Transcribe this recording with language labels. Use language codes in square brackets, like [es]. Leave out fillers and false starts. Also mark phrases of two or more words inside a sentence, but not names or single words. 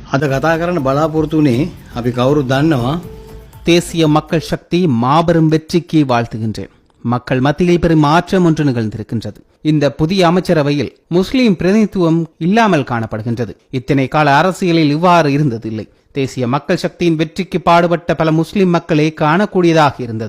[si] අද කතා කරන්න බලාපොරොත්තු වෙන්නේ අපි කවුරුත් දන්නවා [ta] தேசிய மக்கள் சக்தி மாபெரும் வெற்றிக்கு வாழ்த்துகின்றேன். மக்கள் மத்தியில் பெரும் மாற்றம் ஒன்று நிகழ்ந்திருக்கின்றது. இந்த புதிய அமைச்சரவையில் முஸ்லிம் பிரதிநிதித்துவம் இல்லாமல் காணப்படுகின்றது. இத்தனை கால அரசியலில் இவ்வாறு இருந்ததில்லை. தேசிய மக்கள் சக்தியின் வெற்றிக்கு பாடுபட்ட பல முஸ்லிம் மக்களே காணக்கூடியதாக இருந்தது.